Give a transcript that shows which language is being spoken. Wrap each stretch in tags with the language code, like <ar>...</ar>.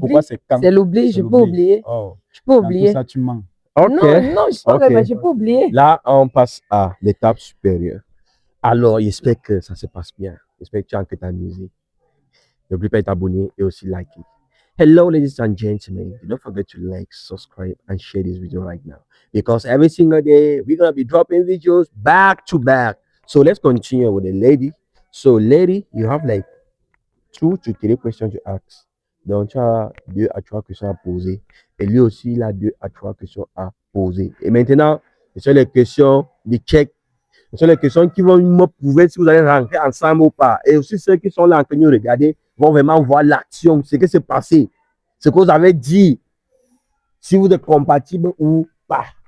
<fr>Pourquoi c'est quand? C'est l'oubli, je peux oublier. Oh, Je peux dans tout oublier. ça, tu mens. Ok. Non, je sais Ok. pas, mais je peux oublier. Là, on passe à l'étape supérieure. Alors, j'espère que ça se passe bien. J'espère que tu as que t'amuser. N'oublie pas de t'abonner et aussi liker.</fr> <en>Hello, ladies and gentlemen. Do not forget to like, subscribe, and share this video right now. Because every single day, we're going to be dropping videos back to back. So let's continue with the lady. So, lady, you have like 2 to 3 questions to ask.</en> <fr>Donc, tu as 2 à 3 questions à poser. Et lui aussi, il a 2 à 3 questions à poser. Et maintenant, ce sont les questions de check. Ce sont les questions qui vont me prouver si vous allez rentrer ensemble ou pas. Et aussi ceux qui sont là en train de nous regarder vont vraiment voir l'action, ce qui s'est passé, ce que vous avez dit, si vous êtes compatible ou pas.</fr>